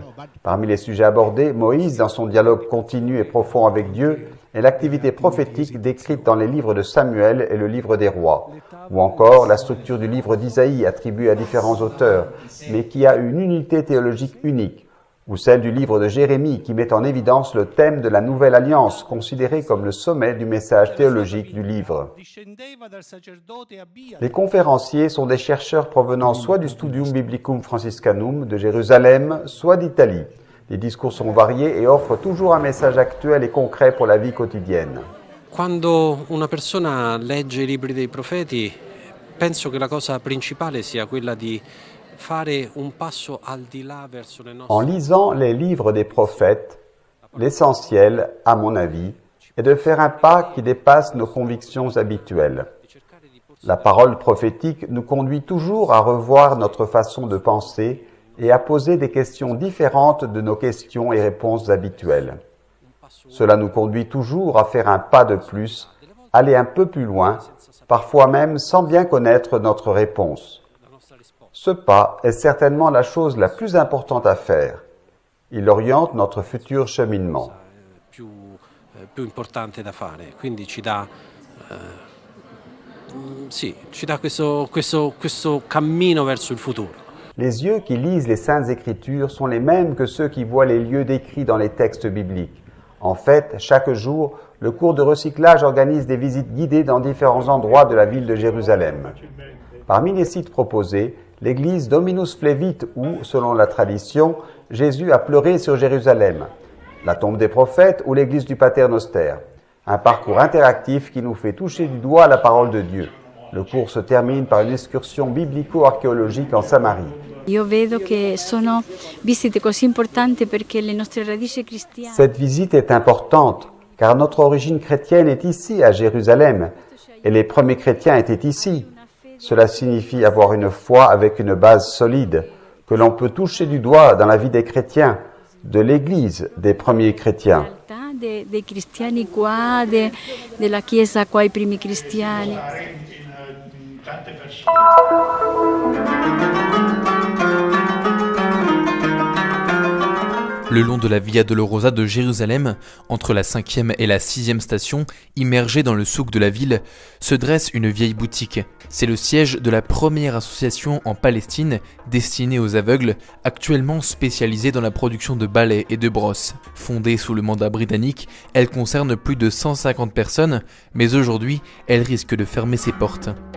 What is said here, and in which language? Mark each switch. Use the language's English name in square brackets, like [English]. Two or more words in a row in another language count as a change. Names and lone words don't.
[French] Parmi les sujets abordés, Moïse dans son dialogue continu et profond avec Dieu, et l'activité prophétique décrite dans les livres de Samuel et le livre des rois, ou encore la structure du livre d'Isaïe attribuée à différents auteurs, mais qui a une unité théologique unique, ou celle du livre de Jérémie qui met en évidence le thème de la Nouvelle Alliance, considéré comme le sommet du message théologique du livre. Les conférenciers sont des chercheurs provenant soit du Studium Biblicum Franciscanum de Jérusalem, soit d'Italie. Les discours sont variés et offrent toujours un message actuel et concret pour la vie quotidienne. [Italian] Quando una persona legge I libri dei profeti, penso che la cosa principale sia quella di fare un passo al di là verso le nostre... [French] En lisant les livres des prophètes, l'essentiel, à mon avis, est de faire un pas qui dépasse nos convictions habituelles. La parole prophétique nous conduit toujours à revoir notre façon de penser et à poser des questions différentes de nos questions et réponses habituelles. Cela nous conduit toujours à faire un pas de plus, aller un peu plus loin, parfois même sans bien connaître notre réponse. Ce pas est certainement la chose la plus importante à faire. Il oriente notre futur cheminement. [Italian] più importante da fare, quindi ci dà questo cammino verso il futuro. [French] Les yeux qui lisent les Saintes Écritures sont les mêmes que ceux qui voient les lieux décrits dans les textes bibliques. En fait, chaque jour, le cours de recyclage organise des visites guidées dans différents endroits de la ville de Jérusalem. Parmi les sites proposés, l'église Dominus Flevit où, selon la tradition, Jésus a pleuré sur Jérusalem, la tombe des prophètes ou l'église du Pater Noster. Un parcours interactif qui nous fait toucher du doigt la parole de Dieu. Le cours se termine par une excursion biblico-archéologique en Samarie. [Italian] Io vedo che sono visite così importanti perché le nostre radici cristiane. [French] Cette visite est importante car notre origine chrétienne est ici à Jérusalem et les premiers chrétiens étaient ici. Cela signifie avoir une foi avec une base solide que l'on peut toucher du doigt dans la vie des chrétiens, de l'Église des premiers chrétiens. [Italian] Dei cristiani qua, della Chiesa qua, i primi cristiani. [French] Le long de la Via Dolorosa de Jérusalem, entre la 5e et la 6e station, immergée dans le souk de la ville, se dresse une vieille boutique. C'est le siège de la première association en Palestine destinée aux aveugles, actuellement spécialisée dans la production de balais et de brosses. Fondée sous le mandat britannique, elle concerne plus de 150 personnes, mais aujourd'hui, elle risque de fermer ses portes.